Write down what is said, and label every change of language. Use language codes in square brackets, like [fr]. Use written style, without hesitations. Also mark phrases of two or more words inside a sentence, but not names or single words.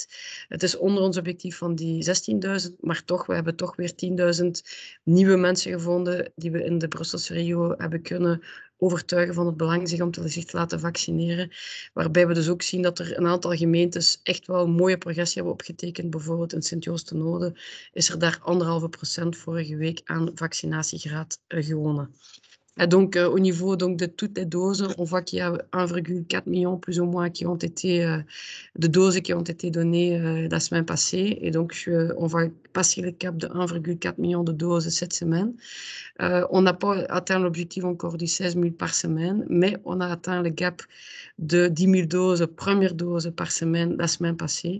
[nl] Het is onder ons objectief van die 16.000, maar toch, we hebben toch weer 10.000 nieuwe mensen gevonden die we in de Brusselse regio hebben kunnen overtuigen van het belang zich te laten vaccineren. Waarbij we dus ook zien dat er een aantal gemeentes echt wel een mooie progressie hebben opgetekend. Bijvoorbeeld in Sint-Joost-de-Node is er daar 1,5% vorige week aan vaccinatiegraad gewonnen. [fr] Et donc, au niveau donc, de toutes les doses, on voit qu'il y a 1,4 million plus ou moins qui ont été, de doses qui ont été données la semaine passée. Et donc, on va passer le cap de 1,4 million de doses cette semaine. On n'a pas atteint l'objectif encore du 16 000 par semaine, mais on a atteint le gap de 10 000 doses, première dose par semaine, la semaine passée.